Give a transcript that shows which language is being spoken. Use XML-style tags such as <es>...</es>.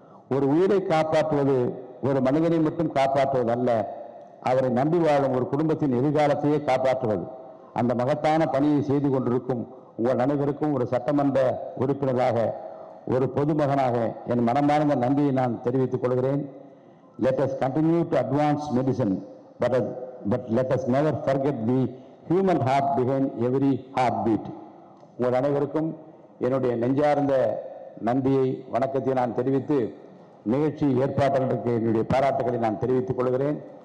<ta>ஒரு உயிரை காப்பாற்றுவது ஒரு மனிதனை மட்டும் காப்பாற்றுவது அல்ல, அவரை நம்பி வாழும் ஒரு குடும்பத்தின் எதிர்காலத்தையே காப்பாற்றுவது. அந்த மகத்தான பணியை செய்து கொண்டிருக்கும் உங்கள் அனைவருக்கும் ஒரு சட்டமன்ற உறுப்பினராக, ஒரு பொதுமகனாக என் மனமார்ந்த நன்றியை நான் தெரிவித்துக் கொள்கிறேன்.</ta> <en>Let us continue to advance medicine, but let us never forget the human heart behind every heartbeat.</en> <ta>உங்கள் அனைவருக்கும் என்னுடைய நெஞ்சார்ந்த நன்றியை, வணக்கத்தை நான் தெரிவித்து நிகழ்ச்சி ஏற்பாட்டாளருக்கு என்னுடைய பாராட்டுகளை நான் தெரிவித்துக் கொள்கிறேன்.</ta>